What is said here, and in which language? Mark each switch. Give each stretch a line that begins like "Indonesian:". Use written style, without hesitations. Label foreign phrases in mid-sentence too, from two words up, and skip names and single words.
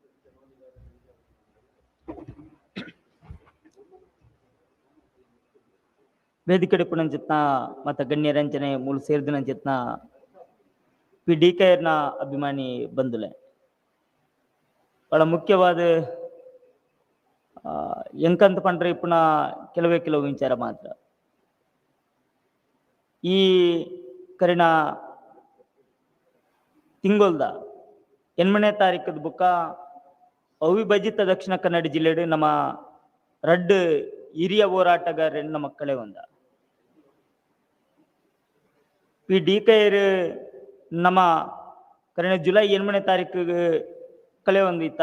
Tulu: ವೇದಿಕೆ ಪುಣಂಚಿತ್ನ ಮತ್ತು ಗಣ್ಯರಂಚನೆ ಮೂಲ ಸೇರಿದಿನಂಚಿತ್ನ ಪಿ ಡಿ ಕೈರ್ನ ಅಭಿಮಾನಿ ಬಂಧುಲೆ ಬಹಳ ಮುಖ್ಯವಾದ ಎಂಕಂತ ಪಂಡ್ರೆ ಇಪ್ಪುನ ಕೆಲವು ವಿಚಾರ ಮಾತ್ರ. ಈ ಕರಿನ ತಿಂಗೊಲ್ದ 8ನೇ ತಾರೀಕದ ಬುಕ್ಕ ಅವಿಭಜಿತ ದಕ್ಷಿಣ ಕನ್ನಡ ಜಿಲ್ಲೆಡು ನಮ್ಮ ರಡ್ಡು ಹಿರಿಯ ಹೋರಾಟಗಾರನ ಮಕ್ಕಳೇ ಒಂದ ಪಿ ಡಿ ಕೈರ್ ನಮ್ಮ ಕರಿನ ಜುಲೈ 8ನೇ ತಾರೀಕು ಕಲೆ ಒಂದಿತ್ತ.